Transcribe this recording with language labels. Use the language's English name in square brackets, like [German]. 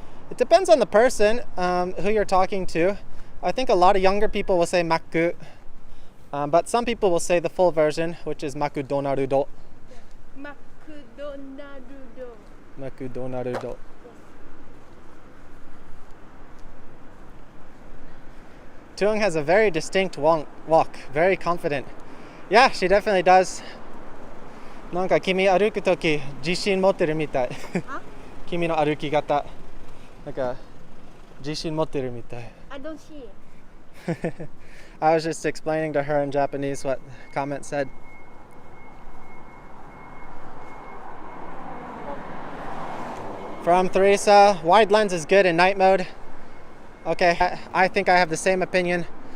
[English] It depends on the person who you're talking to. I think a lot of younger people will say maku, but some people will say the full version, which is makudonarudo. [Japanese] Makudonarudo. Makudonarudo. [English] Tuang has a very distinct walk, very confident. Yeah, she definitely does. [Japanese] なんか君歩くとき自信持ってるみたい。君の歩き方。なんか自信持ってるみたい。 [English] I don't see it. I was just explaining to her in Japanese what comment said. From Teresa, wide lens is good in night mode. Okay, I think I have the same opinion.